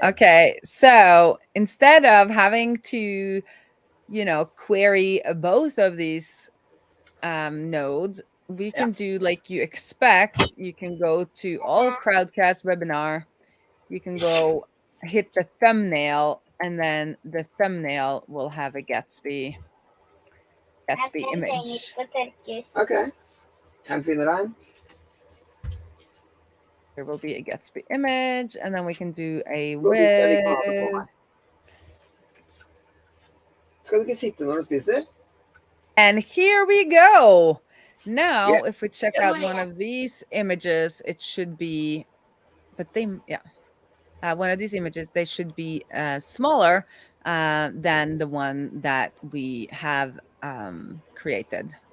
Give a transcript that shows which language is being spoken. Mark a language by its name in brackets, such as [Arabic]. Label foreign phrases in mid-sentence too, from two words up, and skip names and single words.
[English] Okay, so instead of having to, query both of these nodes, we can do like you expect. You can go to all Crowdcast webinar. You can go hit the thumbnail, and then the thumbnail will have a Gatsby image. [Norwegian] Okay. Kan finne den. [English] There will be a Gatsby image, and then we can do a [Norwegian] Gå dit jeg kan ha det på [English] width. [Norwegian] her. Skal du ikke sitte når du spiser? [English] And here we go. Now, Yeah. if we check Yes. out one of these images, it should be, but they, yeah. One of these images, they should be smaller than the one that we have created.